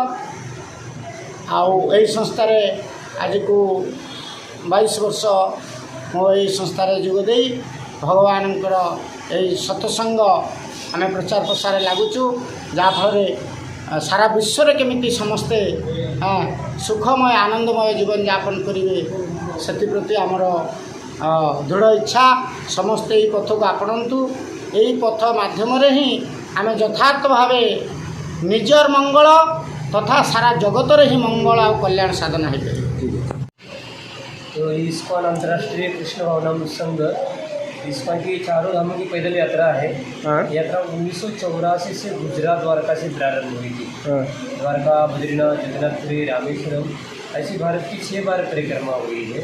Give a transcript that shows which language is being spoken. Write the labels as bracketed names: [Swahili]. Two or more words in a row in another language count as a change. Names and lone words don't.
[Odia] ଆଉ ଏହି ସଂସ୍ଥାରେ ଆଜିକୁ 22 ବର୍ଷ ମୁଁ ଏହି ସଂସ୍ଥାରେ ଯୋଗ ଦେଇ ଭଗବାନଙ୍କର ଏହି ସତ୍ସଙ୍ଗ ଆମେ ପ୍ରଚାର ପ୍ରସାରରେ ଲାଗୁଛୁ, ଯାହାଫଳରେ ସାରା ବିଶ୍ୱରେ କେମିତି ସମସ୍ତେ ସୁଖମୟ ଆନନ୍ଦମୟ ଜୀବନଯାପନ କରିବେ ସେଥିପ୍ରତି ଆମର ଦୃଢ଼ ଇଚ୍ଛା। ସମସ୍ତେ ଏହି ପଥକୁ ଆପଣନ୍ତୁ। ଏହି ପଥ ମାଧ୍ୟମରେ ହିଁ ଆମେ ଯଥାର୍ଥ ଭାବେ ନିଜର ମଙ୍ଗଳ ତଥା ସାରା ଜଗତରେ ହିଁ ମଙ୍ଗଳ ଆଉ କଲ୍ୟାଣ ସାଧନ ହୋଇପାରିବ। [Hindi] तो इस्कॉन अंतर्राष्ट्रीय कृष्ण भावनामृत संघ, इस्कॉन की चारों धामों की पैदल यात्रा है। यात्रा 1984 से गुजरात द्वारका से प्रारंभ हुई थी। द्वारका, बद्रीनाथ, जगन्नाथपुरी, रामेश्वरम ऐसी भारत की 6 बार परिक्रमा हुई है।